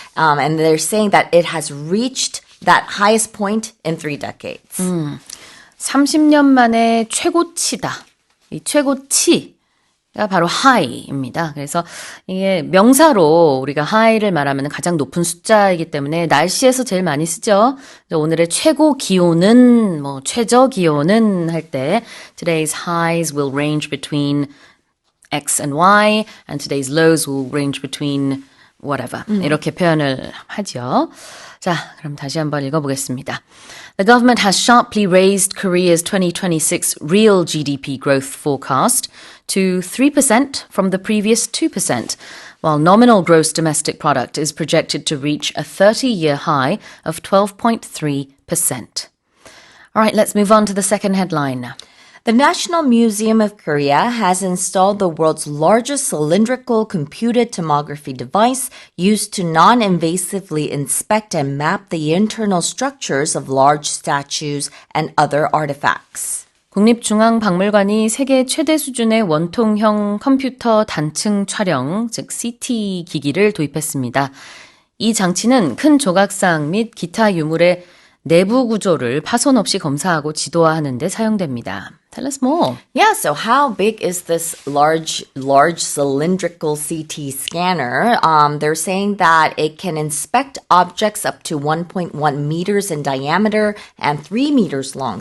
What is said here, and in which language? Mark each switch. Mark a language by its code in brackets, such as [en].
[en] And they're saying that it has reached that highest point in 3 decades. [ko] 30년 만에 최고치다. 이 최고치. 가 바로 high입니다. 그래서 이게 명사로 우리가 high를 말하면 가장 높은 숫자이기 때문에 날씨에서 제일 많이 쓰죠. 오늘의 최고 기온은 최저 기온은 할 때 [en] today's highs will range between X and Y and today's lows will range between whatever. [ko] 이렇게 표현을 하죠. 자, 그럼 다시 한번 읽어보겠습니다. [en] The government has sharply raised Korea's 2026 real GDP growth forecast to 3% from the previous 2%, while nominal gross domestic product is projected to reach a 30-year high of 12.3%. All right, let's move on to the second headline. The National Museum of Korea has installed the world's largest cylindrical computed tomography device used to non-invasively inspect and map the internal structures of large statues and other artifacts. [ko] 국립중앙박물관이 세계 최대 수준의 원통형 컴퓨터 단층 촬영, 즉 CT 기기를 도입했습니다. 이 장치는 큰 조각상 및 기타 유물의 내부 구조를 파손 없이 검사하고 지도화하는 데 사용됩니다. [en] Tell us more. Yeah, so how big is this large cylindrical CT scanner? They're saying that it can inspect objects up to 1.1 meters in diameter and 3 meters long.